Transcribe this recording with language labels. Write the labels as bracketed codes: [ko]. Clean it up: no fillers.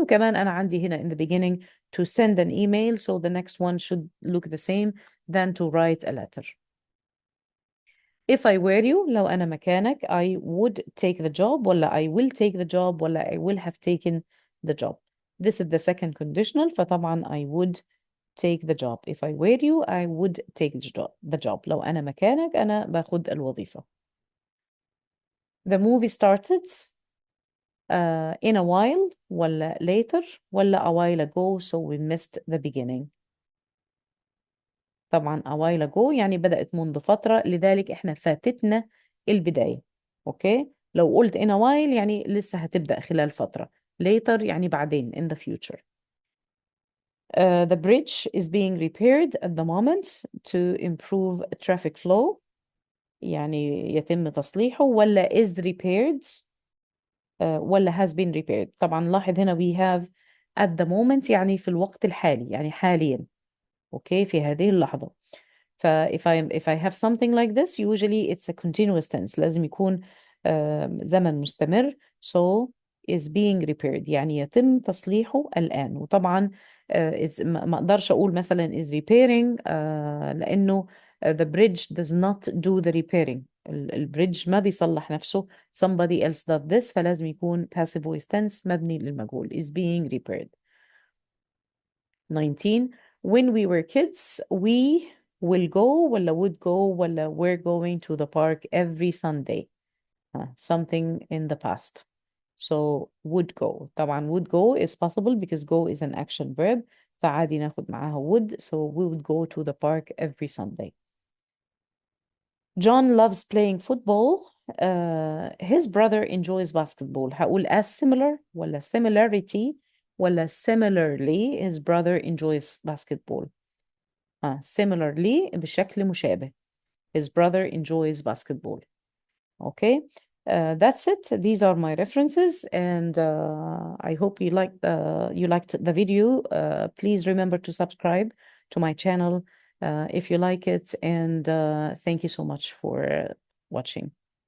[ar] وكمان أنا عندي هنا [en] in the beginning to send an email, so the next one should look the same than to write a letter. If I were you, [ar] لو أنا مكانك, [en] I would take the job, [ar] ولا [en] I will take the job, ولا I will have taken the job. This is the second conditional, فطبعا I would take the job. If I were you, I would take the job. [ar] لو أنا مكانك أنا باخد الوظيفة. [en] The movie started in a while, ولا later, ولا a while ago, so we missed the beginning. [ar] طبعا [en] a while ago [ar] يعني بدأت منذ فترة، لذلك إحنا فاتتنا البداية. أوكي؟ لو قلت [en] in a while [ar] يعني لسه هتبدأ خلال فترة. [en] later [ar] يعني بعدين [en] in the future. The bridge is being repaired at the moment to improve traffic flow. [ar] يعني يتم تصليحه، ولا [en] is repaired [ar] ولا [en] has been repaired. [ar] طبعا لاحظ هنا [en] we have at the moment [ar] يعني في الوقت الحالي يعني حاليا. أوكي في هذه اللحظة. [en] if I have something like this usually it's a continuous tense. [ar] لازم يكون زمن مستمر. [en] So is being repaired [ar] يعني يتم تصليحه الآن. وطبعا ما أقدرش أقول مثلا [en] is repairing [ar] لأنه [en] the bridge does not do the repairing. [ar] البريدج ما بيصلح نفسه. [en] somebody else does this. [ar] فلازم يكون [en] passive voice tense [ar] مبني للمجهول. [en] is being repaired. 19. When we were kids, we will go, [ar] ولا [en] would go, ولا we're going to the park every Sunday. Something in the past. So would go. طبعا would go is possible because go is an action verb. [ar] فعادي ناخد معاها would. [en] So we would go to the park every Sunday. John loves playing football. His brother enjoys basketball. [ar] هقول [en] as similar [ar] ولا [en] similarity ولا similarly his brother enjoys basketball. Similarly [ar] بشكل مشابه. [en] His brother enjoys basketball. Okay. That's it. These are my references, and I hope you liked the video. Please remember to subscribe to my channel if you like it, and thank you so much for watching.